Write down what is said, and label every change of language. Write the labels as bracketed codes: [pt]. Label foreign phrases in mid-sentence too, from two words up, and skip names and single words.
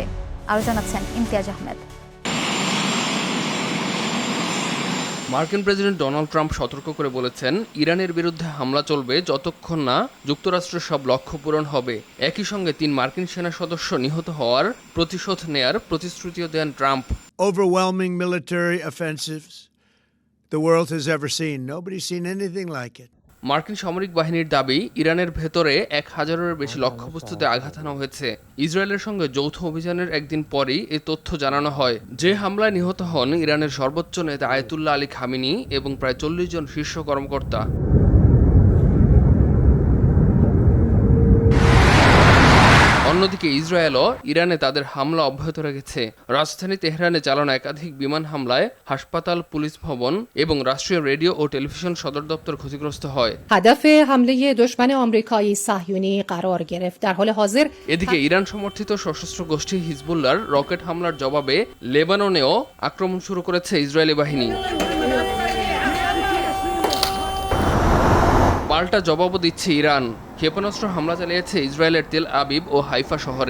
[bn] আরও জানাচ্ছেন ইমতিয়াজ আহমেদ। মার্কিন প্রেসিডেন্ট ডোনাল্ড ট্রাম্প সতর্ক করে বলেছেন, ইরানের বিরুদ্ধে হামলা চলবে যতক্ষণ না যুক্তরাষ্ট্রের সব লক্ষ্য পূরণ হবে। একই সঙ্গে 3 মার্কিন সেনা সদস্য নিহত হওয়ার প্রতিশোধ নেয়ার প্রতিশ্রুতিও দেন ট্রাম্প। [en] Overwhelming military offensives the world has ever seen. Nobody's seen anything like it. [bn] মার্কিন সামরিক বাহিনীর দাবি, ইরানের ভেতরে 1000-এর বেশি লক্ষ্যবস্তুতে আঘাত হানা হয়েছে। ইসরায়েলের সঙ্গে যৌথ অভিযানের একদিন পরই এ তথ্য জানানো হয়। যে হামলায় নিহত হন ইরানের সর্বোচ্চ নেতা আয়াতুল্লাহ আলী খামেনি এবং প্রায় 40 জন শীর্ষ কর্মকর্তা। অন্যদিকে ইসরায়েলও ইরানে তাদের হামলা অব্যাহত রেখেছে। রাজধানী তেহরানে চালানো একাধিক বিমান হামলায় হাসপাতাল, পুলিশ ভবন এবং রাষ্ট্রীয় রেডিও ও টেলিভিশন সদর দপ্তর ক্ষতিগ্রস্ত হয়। [fa] هدف حمله دشمن آمریکایی صهیونی قرار گرفت. در حال حاضر [bn] এদিকে ইরান সমর্থিত সশস্ত্র গোষ্ঠী হিজবুল্লাহর রকেট হামলার জবাবে লেবাননেও আক্রমণ শুরু করেছে ইসরায়েলি বাহিনী। পাল্টা জবাবও দিচ্ছে ইরান। ক্ষেপণাস্ত্র হামলা চালিয়েছে ইসরায়েলের তেল আবিব ও হাইফা শহরে।